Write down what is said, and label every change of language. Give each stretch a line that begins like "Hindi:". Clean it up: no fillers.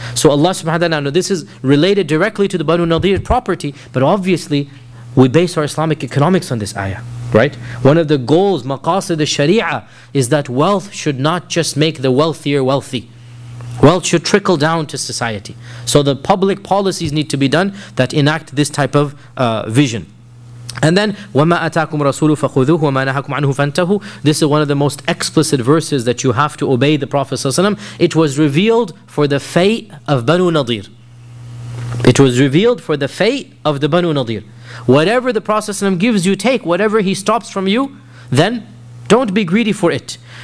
English: So Allah subhanahu wa ta'ala, this is related directly to the Banu Nadir property, but obviously, we base our Islamic economics on this ayah, right? One of the goals, maqasid al-sharia, is that wealth should not just make the wealthier wealthy. Wealth should trickle down to society. So the public policies need to be done that enact this type of vision. And then,
Arabic: وَمَا أَتَاكُمْ رَسُولُهُ فَخُذُوهُ وَمَا نَهَاكُمْ عَنْهُ فَانْتَهُ.
English: This is one of the most explicit verses that you have to obey the Prophet ﷺ. It was revealed for the fate of Banu Nadir. It was revealed for the fate of the Banu Nadir. Whatever the Prophet ﷺ gives you, take. Whatever he stops from you, then don't be greedy for it.